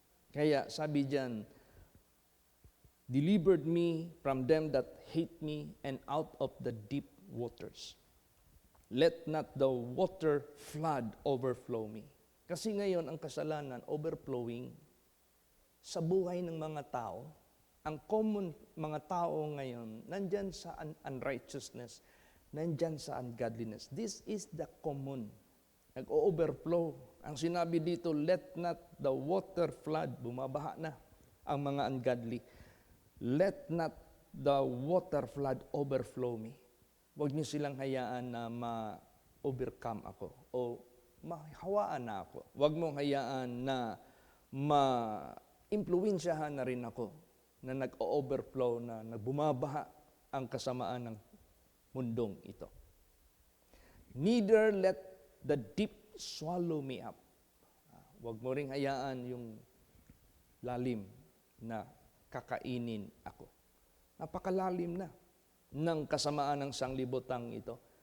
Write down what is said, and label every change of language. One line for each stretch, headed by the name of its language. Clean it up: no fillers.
Filipino: Kaya sabi diyan,
English: delivered me from them that hate me and out of the deep waters. Let not the water flood overflow me.
Filipino: Kasi ngayon, ang kasalanan, overflowing sa buhay ng mga tao. Ang common mga tao ngayon, nandyan sa unrighteousness, nandyan sa ungodliness.
English: This is the common. Nag-overflow.
Filipino: Ang sinabi dito,
English: let not the water flood.
Filipino: Bumabaha na ang mga ungodly.
English: Let not the water flood overflow me.
Filipino: Huwag niyo silang hayaan na ma-overcome ako o mahawaan na ako. Huwag mong hayaan na ma-impluwensyahan na rin ako na nag-overflow, na nagbumabaha ang kasamaan ng mundong ito.
English: Neither let the deep swallow me up.
Filipino: Huwag mo ring hayaan yung lalim na kakainin ako. Napakalalim na ng kasamaan ng sanglibotang ito.